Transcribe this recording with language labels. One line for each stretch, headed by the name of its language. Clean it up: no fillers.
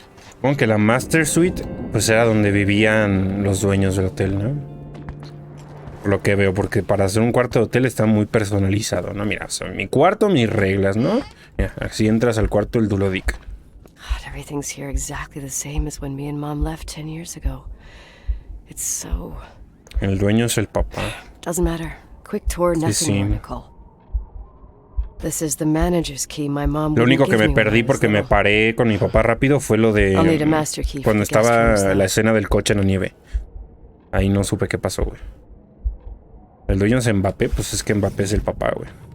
Spanish: Supongo que la Master Suite pues era donde vivían los dueños del hotel, ¿no? Por lo que veo, porque para hacer un cuarto de hotel está muy personalizado, ¿no? Mira, son mi cuarto, mis reglas, ¿no? Mira, así entras al cuarto del DuloPeep.
English: Everything's here exactly the same as when me and Mom left 10 years ago. It's so...
Spanish: El dueño es el papá.
English: Doesn't matter. Quick tour, nothing more to call. This is the manager's key my mom.
Spanish: Lo único que me perdí porque me paré con mi papá rápido fue lo de cuando estaba la escena del coche en la nieve. Ahí no supe qué pasó, güey. El dueño es Mbappé, pues es que Mbappé es el papá, güey.